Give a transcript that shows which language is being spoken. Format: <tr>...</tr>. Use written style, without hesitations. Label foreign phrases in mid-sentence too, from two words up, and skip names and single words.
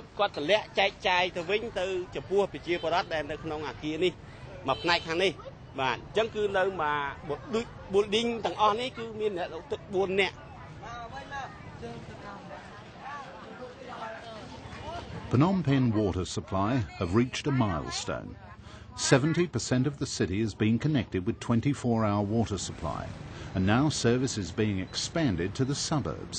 <km>គាត់តម្លាក់ចែកចាយទៅវិញទៅចំពោះប្រជាពលរដ្ឋដែលនៅក្នុងអាគារនេះមួយផ្នែកខាងនេះបាទអញ្ចឹងគឺនៅមកដូច building ទាំងអស់នេះគឺមានអ្នកលក់ទឹក 4 នាក់</km> <en>Phnom Penh water supply have reached a milestone. 70% of the city is being connected with 24-hour water supply, and now service is being expanded to the suburbs.</en>